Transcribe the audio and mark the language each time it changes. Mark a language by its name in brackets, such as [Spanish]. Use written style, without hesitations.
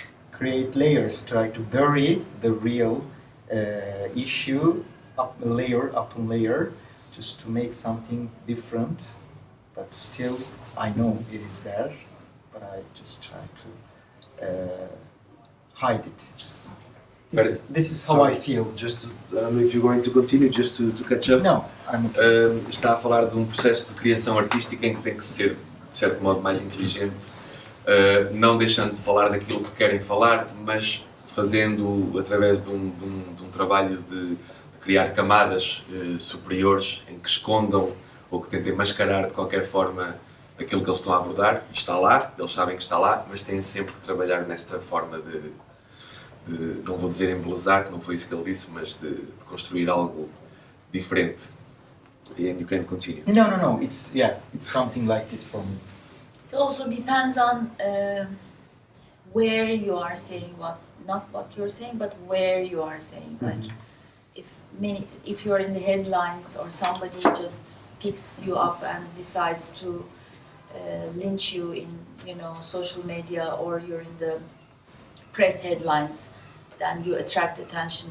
[English] create layers, try to bury the real issue up on layer, just to make something different, but still I know it is there, but I just try to hide it. This is how I feel. Just to, I don't know if you're going to continue, just to catch up. No, I'm okay. [Portuguese] Está a falar de um processo de criação artística em que tem que ser, de certo modo, mais inteligente, não deixando de falar daquilo que querem falar, mas fazendo através de um trabalho de criar camadas superiores em que escondam ou que tentem mascarar de qualquer forma aquilo que eles estão a abordar. Está lá, eles sabem que está lá, mas têm sempre que trabalhar nesta forma de não vou dizer embelezar, que não foi isso que ele disse, mas de construir algo diferente. [English] And you can continue. No. It's something like this for me. It also depends on where you are saying what, not what you're saying, but where you are saying. Like if you're in the headlines or somebody just picks you up and decides to lynch you in, you know, social media, or you're in the press headlines, then you attract attention.